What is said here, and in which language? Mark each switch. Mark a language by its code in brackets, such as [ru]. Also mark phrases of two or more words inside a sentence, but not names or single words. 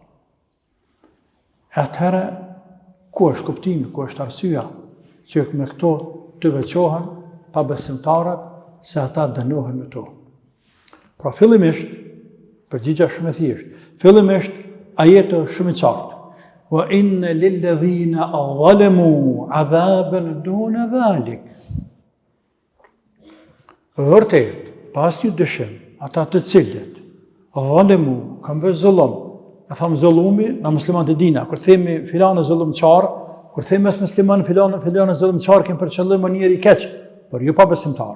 [sq] E atëherë, ku është kuptimi, ku është arsyeja që me këto të veçohen pa besimtarët se ata dënohen me to. Pra fillimisht, përgjigja shumë e thjeshtë. Fillimisht ajeti është shumë i qartë. [ar] وإن للذين ظلموا عذابا دون ذلك. [sq] Vërtet, pas një dyshim, ata të cilët zalamu, kanë bërë zullum. E thamë zullumi në musliman të dina. Kur themi filan e zullumçar, kur themi mes musliman filan e zullumçar, kemi për qëllim njëri i keq, por jo pa besimtar.